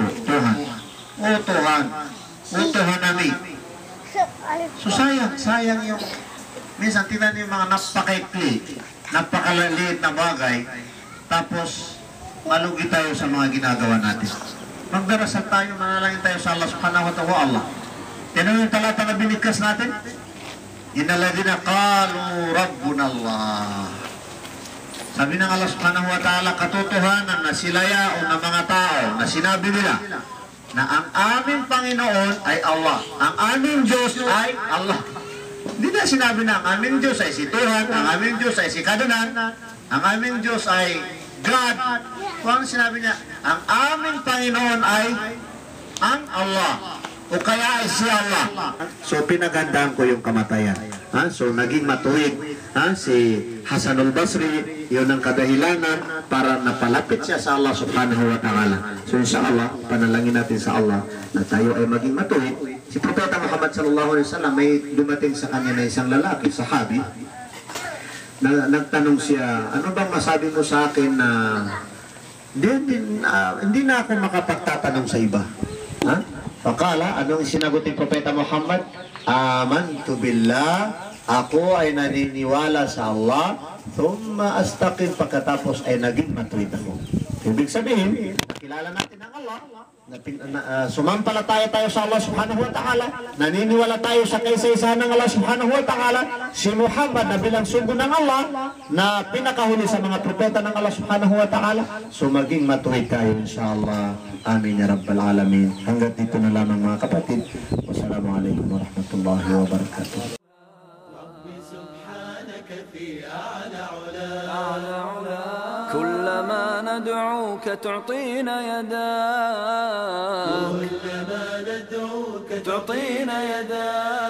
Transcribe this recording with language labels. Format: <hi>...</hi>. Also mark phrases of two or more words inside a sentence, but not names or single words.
<tl>Tuhan. O Tuhan. O Tuhan namin. So sayang yung, minsan tingnan yung mga napakaikli, napakalaliit na bagay, tapos malugi tayo sa mga ginagawa natin. Magdarasal tayo, manalangin tayo sa Allah</tl> <ar>سبحانه وتعالى.</ar> <tl>Tingnan yung talata na binigkas natin.</tl> <ar>إن الذين قالوا ربنا الله.</ar> <tl>Sabi ng Allah</tl> <ar>سبحانه وتعالى,</ar> <tl>katotohanan na sila yaon ng mga tao na sinabi nila na ang aming Panginoon ay Allah. Ang aming Diyos ay Allah. Hindi na sinabi na ang aming Diyos ay si Tuhan, ang aming Diyos ay si Kadnan, ang aming Diyos ay God. Kung sinabi niya, ang aming Panginoon ay ang Allah. O kaya ay si Allah. So pinagandaan ko yung kamatayan. Ha? So naging matuwid si Hasan al-Basri, yun ang kadahilanan para napalapit siya sa Allah</tl> <ar>سبحانه وتعالى.</ar> <tl>So insyaAllah, panalangin natin sa Allah na tayo ay maging matuwid. Si Propeta Muhammad</tl> <ar>صلى الله عليه وسلم</ar> <tl>may dumating sa kanya na isang lalaki, sahabi, na nagtanong siya, ano bang masabi mo sa akin na hindi na ako makapagtatanong sa iba? Ha? Pakala, anong sinagot ni Propeta Muhammad?</tl> <ar>آمنت بالله,</ar> <tl>ako ay naniniwala sa Allah,</tl> <ar>ثم استقم,</ar> <tl>pagkatapos ay naging matuwid ako. Ibig sabihin, nakilala natin ang Allah, sumampalataya tayo sa Allah</tl> <ar>سبحانه وتعالى,</ar> <tl>naniniwala tayo sa kaisa-isahan ng Allah</tl> <ar>سبحانه وتعالى,</ar> <tl>si Muhammad na bilang sugo ng Allah, na pinakahuli sa mga propeta ng Allah</tl> <ar>سبحانه وتعالى,</ar> <tl>so maging matuwid tayo insyaAllah.</tl> <ar>آمين يا رب العالمين.</ar> <tl>Hanggang dito na lamang mga kapatid.</tl> <ar>والسلام عليكم ورحمة الله وبركاته. كلما ندعوك تعطينا يداك تعطينا يداك</ar>